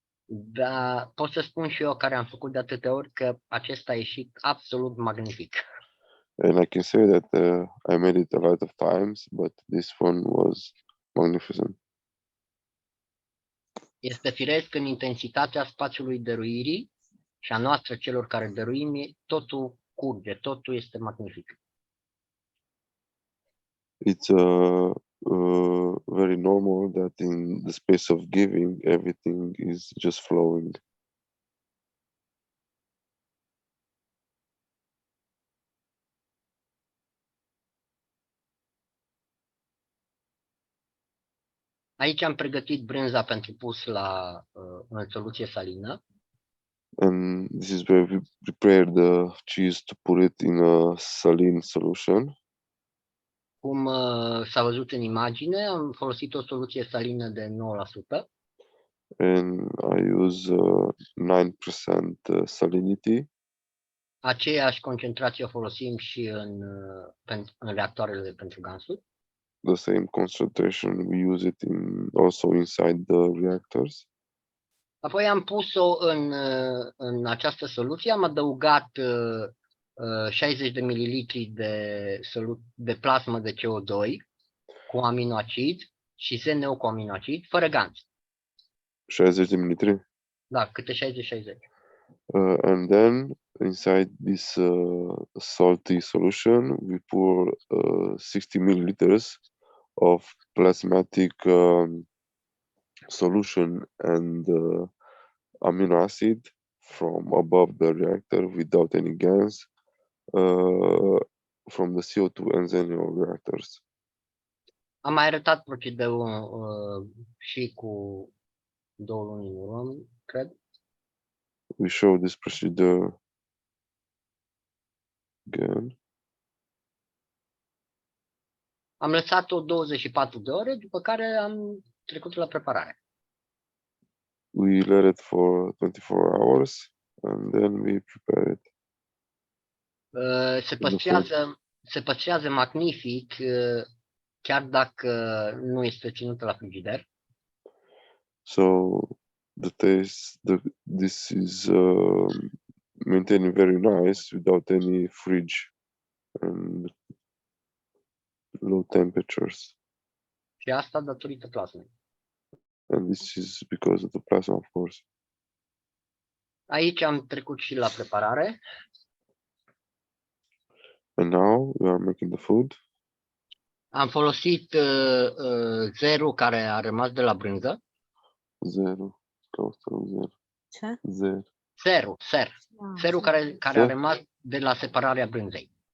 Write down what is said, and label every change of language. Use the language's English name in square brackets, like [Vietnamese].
[Romanian] Da, pot să spun și eu, care am făcut de atâtea ori, că acesta a ieșit absolut magnific. [English] And I can say that I made it a lot of times, but this one was magnificent. [Romanian] Este firesc în intensitatea spațiului dăruirii și a noastră celor care dăruim, totul curge, totul este magnific. [English] It's very normal that in the space of giving, everything is just flowing. [Romanian] Aici am pregătit brânza pentru pus în soluție salină. [English] And this is where we prepare the cheese to put it in a saline solution. [Romanian] Cum s-a văzut în imagine, am folosit o soluție salină de 9%. [English] And I use 9% salinity. [Romanian] Aceeași concentrație o folosim și în reactoarele pentru gansuri. [English] The same concentration, we use it also inside the reactors. [Romanian] Apoi am pus-o în această soluție, am adăugat 60 de mililitri de plasmă de CO2 cu aminoacid și ZNO cu aminoacid, fără ganți. 60 de mililitri? Da, câte 60-60. [English] And then inside this salty solution, we pour 60 milliliters of plasmatic solution and amino acid from above the reactor without any gas from the CO2 and ZNO reactors. [Romanian] Am mai arătat procedeul și cu 2 luni în urmă, cred. [English] we show this procedure again. [Romanian] Am lăsat-o 24 de ore, după care am trecut la preparare. [English] We let it for 24 hours and then we prepare it. [Romanian] Se păstrează magnific, chiar dacă nu este ținută la frigider. [English] So the taste, this is maintained very nice without any fridge and low temperatures. [Romanian] Și asta datorită plasmei. [English] And this is because of the plasma, of course. [Romanian] Aici am trecut și la preparare. [English] And now we are making the food. [Romanian] Am folosit zerul care a rămas de la brânză. Zero. Zero. Ce? Zero. Serul care a rămas de la separarea brânzei.